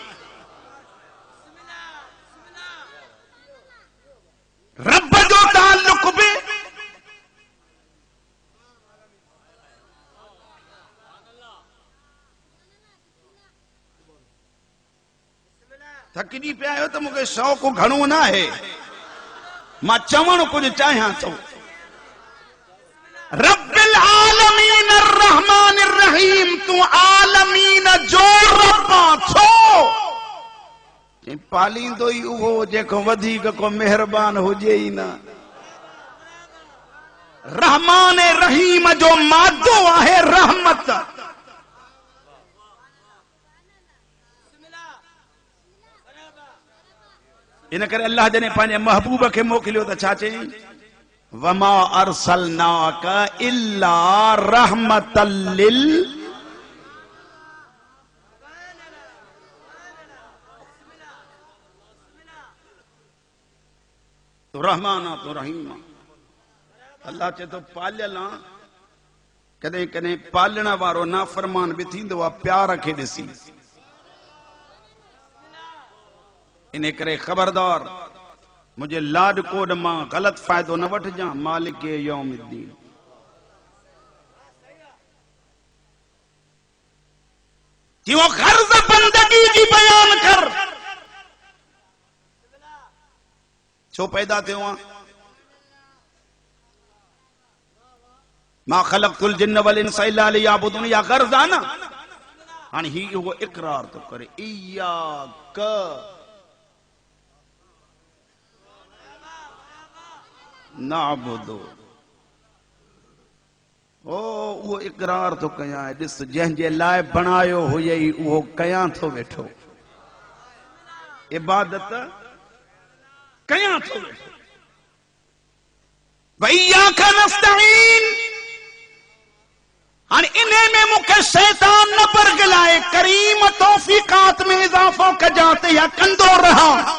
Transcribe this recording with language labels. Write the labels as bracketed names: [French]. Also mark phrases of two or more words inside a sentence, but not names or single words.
[Sindhi] रब जो ताल्लुक बि थकिजी पिया आहियो त मूंखे शौक़ घणो न आहे, मां चवण कुछ चाहियां थो। [Arabic] رب العالمين الرحمن الرحيم, [Sindhi] तू आलमीन जो रब छो? पालींदो ई उहो जेको वधीक को मेहरबान हुजे ई न। रहमान रहीम जो मादो आहे रहमत। इन करे अल्लाह जने पंहिंजे महबूब खे मोकिलियो त छा चई, [Arabic] وما أرسلناك إلا رحمة لل. [Sindhi] तो रहमान तो रहीम, अल्लाह चए तो पालियल आ। कदें कदें पालण वारो नाफरमान भी थींदो आहे प्यार खे ॾिसी। इन करे खबरदार, मुझे लाड कोड मां गलत फायदो न वठजां। [Arabic] مالك يوم الدين, [Sindhi] क्यों कर्ज बंदगी जी बयान कर। छो पैदा थियो आ? [Arabic] وما خلقت الجن والإنس إلا ليعبدون, [Sindhi] या कर्ज आ न। हाणे ही वो इकरार तो करे, [Arabic] إياك نعبد. [Sindhi] ओ वो इकरार तो कयां, ॾिस जंहिंजे लाइ बणायो हुयई उहो कयां थो वेठो, इबादत कयां थो वेठो। [Arabic] وإياك نستعين, [Sindhi] हाणे इन्हे में मूंखे शैतान न बरगलाए, करीम तौफीकात में इजाफो कजां त या कंदो रहां।